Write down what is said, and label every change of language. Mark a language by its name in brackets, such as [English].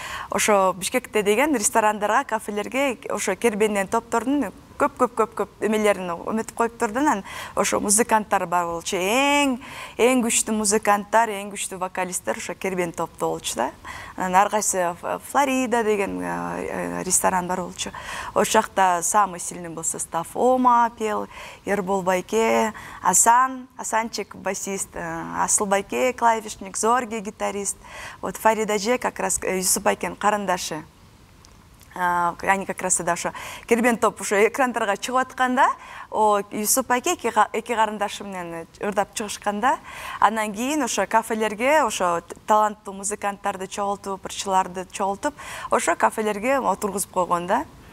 [Kyrgyz] Ошо Бишкекте деген ресторандарга, кафелерге ошо кербенден топтордун көп эмелерин өмөтүп коюп турду. Анан ошо музыканттар бар болчу. Эң күчтүү музыканттар, эң күчтүү вокалисттер ошо кербен топто болчу да. Анан ар кайсы Флорида деген ресторан бар болчу. Ошол жакта [Russian] самый сильный был состав. Ома пел, Ербол байке, Асанчик басист, Асыл байке клавишник, Зорге гитарист. [Kyrgyz] Вот Фарида же как раз Юсуп байкенин карындашы. [Russian] Они как раз тогда [Kyrgyz] ошо кербен топ ошо экрандарга чыгып атканда, Юсуп байке эки карындашы менен ырдап чыгышканда, анан кийин ошо кафелерге ошо таланттуу музыканттарды чогултуп, ырчыларды чогултуп, ошо кафелерге отургузуп койгон да.